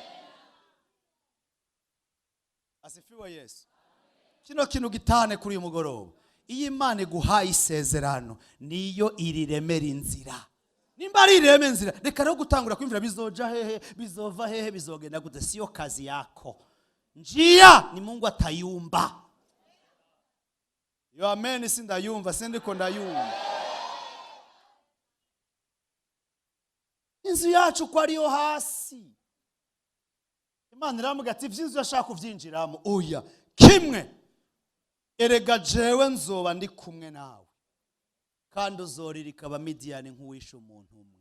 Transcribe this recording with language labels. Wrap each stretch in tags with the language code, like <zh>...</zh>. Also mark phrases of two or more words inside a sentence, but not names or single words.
<rn>Asifiwe Yesu. Kino kintu gitane kuri uyu mugoroba. Iyi Imana iguhaye isezerano niyo iriremera inzira. Nimba ari ireme inzira reka no gutangura kwimvira bizoja hehe bizova hehe bizogenda gute,</rn> <sw>siyo kazi yako. Njia ni Mungu atayumba. Yo amen.</sw> <rn>Sindayumva sindiko ndayumva. Inzu yacu ko ariyo hasi. Imana iramuga ati vyinzu yashaka kuvyinjiramo. Oya kimwe erega jewe nzoba ndi kumwe nawe kandi uzoririka abamidiyani nk'uwishe umuntu umwe.</rn>